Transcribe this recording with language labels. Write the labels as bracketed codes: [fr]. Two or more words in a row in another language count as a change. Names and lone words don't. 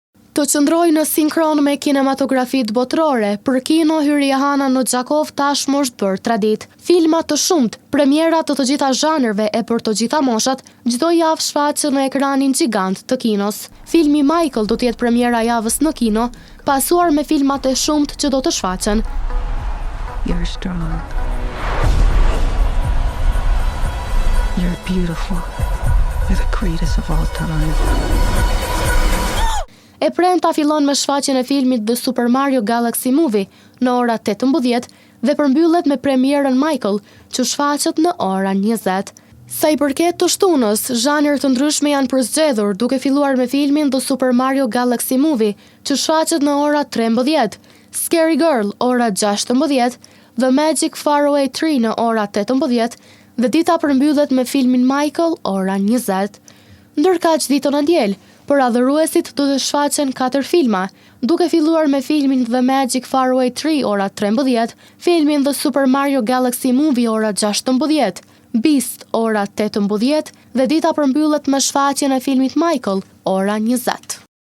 [sq] Të qëndroj në sinkron me kinematografit botërore, për kino hyrja Hana Nodjakov tashmë është bërë tradit. Filma të shumt, premiera të të gjitha zhanërve e për të gjitha moshat, çdo javë shfaqen në ekranin gjigant të kinos. Filmi Michael do të jetë premiera javës në kino, pasuar me filmat e shumt që do të shfaqen. [en] You're strong. You're beautiful. You're the greatest of all time. [sq] E premta fillon me shfaqjen e filmit The Super Mario Galaxy Movie në ora 18 dhe përmbyllet me premierën Michael, që shfaqet në ora 20. Sa i përket të shtunës, zhanër të ndryshme janë përzgjedhur, duke filluar me filmin The Super Mario Galaxy Movie, që shfaqet në ora 13, Scary Girl ora 16, The Magic Faraway Tree në ora 18 dhe dita përmbyllet me filmin Michael ora 20. Ndërkaq ditën e diel, për adhuruesit do të shfaqen 4 filma, duke filluar me filmin The Magic Faraway Tree ora 13, filmin The Super Mario Galaxy Movie ora 16, Beast ora 18 dhe dita përmbyllet me shfaqjen e filmit Michael ora 20.